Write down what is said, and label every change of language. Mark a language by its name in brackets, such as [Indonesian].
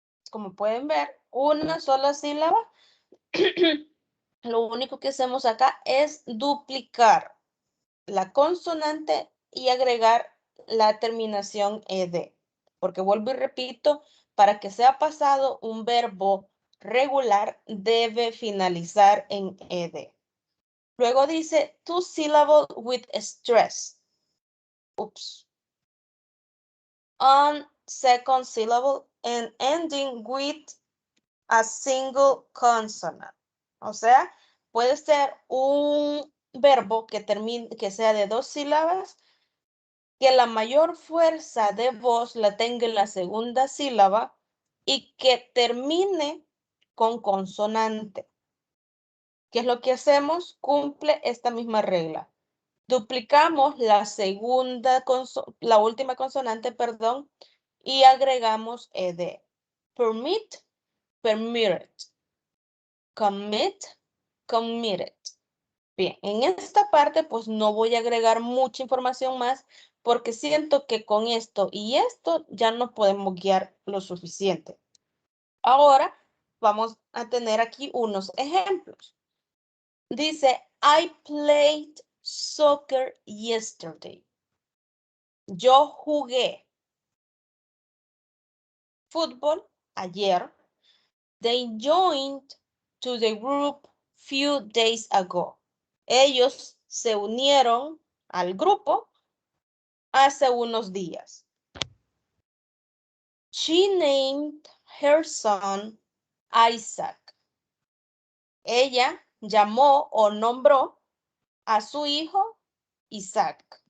[Spanish] Como pueden ver, una sola sílaba. Lo único que hacemos acá es duplicar la consonante y agregar la terminación ed. Porque vuelvo y repito, para que sea pasado, un verbo regular debe finalizar en ed. Luego dice [English] two syllable with stress. Oops. On second syllable and ending with a single consonant. [Spanish] O sea, puede ser un verbo que termine, que sea de 2 sílabas, que la mayor fuerza de voz la tenga en la segunda sílaba y que termine con consonante. ¿Qué es lo que hacemos? Cumple esta misma regla. Duplicamos la última consonante, perdón, y agregamos ed. [English] Permit, permitted. Commit, committed. [Spanish] Bien, en esta parte pues no voy a agregar mucha información más porque siento que con esto y esto ya nos podemos guiar lo suficiente. Ahora vamos a tener aquí unos ejemplos. Dice, [English] I played soccer yesterday. [Spanish] Yo jugué fútbol ayer. [English] They joined to the group few days ago. [Spanish] Ellos se unieron al grupo hace unos días. [English] She named her son Isaac. [Spanish] Ella llamó o nombró a su hijo Isaac.